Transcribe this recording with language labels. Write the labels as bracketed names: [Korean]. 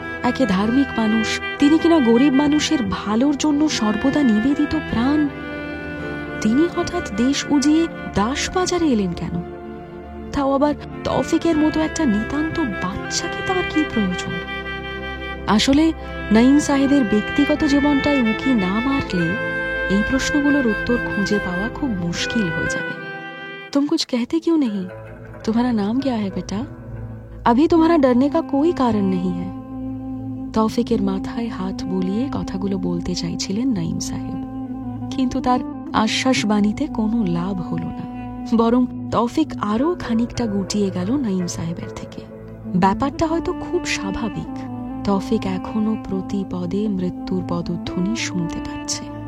[Bangla] একে ধার্মিক মানুষ, তিনি কিনা গরিব মানুষের ভালোর জন্য সর্বদা নিবেদিত প্রাণ, তিনি হঠাৎ দেশ উজিয়ে দাসবাজারে এলেন কেন? তাও আবার তৌফিকের মতো একটা নিতান্ত বাচ্চাকে তার কি প্রয়োজন? আসলে নাইম সাহেবের ব্যক্তিগত জীবনটায় উঁকি না মারলে এই প্রশ্নগুলোর উত্তর খুঁজে পাওয়া খুব মুশকিল হয়ে যাবে। [Hindi] तुम कुछ कहते क्यों नहीं? तुम्हारा नाम क्या है बेटा? अभी तुम्हारा डरने का कोई कारण नहीं है। [Bangla] তৌফিকের মাথায় হাত বুলিয়ে কথাগুলো বলতে চাইছিলেন নাইম সাহেব, কিন্তু তার আশ্বাস বাণীতে কোনো লাভ হলো না। বরং তৌফিক আরো খানিকটা গুটিয়ে গেল নাইম সাহেবের থেকে। ব্যাপারটা হয়তো খুব স্বাভাবিক। তৌফিক এখনো প্রতি পদে মৃত্যুর পদধ্বনি শুনতে পাচ্ছে।